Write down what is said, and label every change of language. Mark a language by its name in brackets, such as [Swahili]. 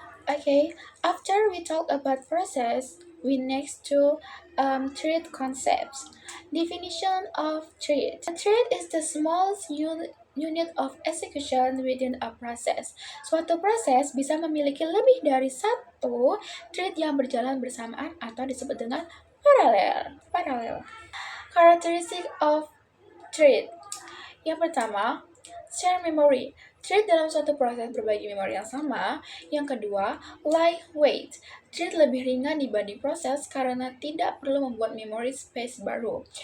[English] Okay, after we talk about process, we next to thread concepts. Definition of thread. A thread is the smallest unit of execution within a process. [Indonesian] Suatu proses bisa memiliki lebih dari satu thread yang berjalan bersamaan atau disebut dengan paralel. [English] Characteristic of thread. [Indonesian] Yang pertama, share memory. Thread dalam suatu proses berbagi memori yang sama. Yang kedua, lightweight. Thread lebih ringan dibanding proses karena tidak perlu membuat memory space baru.